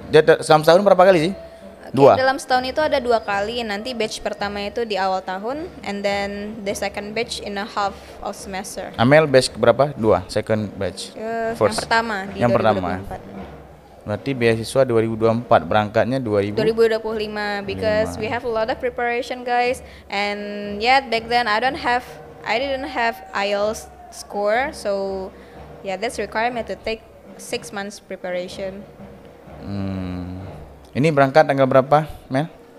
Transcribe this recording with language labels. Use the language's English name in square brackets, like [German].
[Indonesian] Dia selama setahun berapa kali sih? Dua. Dalam setahun itu ada 2 kali. Nanti batch pertama itu di awal tahun, [English] and then the second batch in a half of semester. [Indonesian] Amel batch berapa? 2. [English] Second batch. [Indonesian] Yang pertama di 2024. Berarti beasiswa 2024, berangkatnya [English] 2025 because we have a lot of preparation guys, and back then I didn't have IELTS score, so that's requirement to take 6 months preparation. [Indonesian] Ini berangkat tanggal berapa, Mel?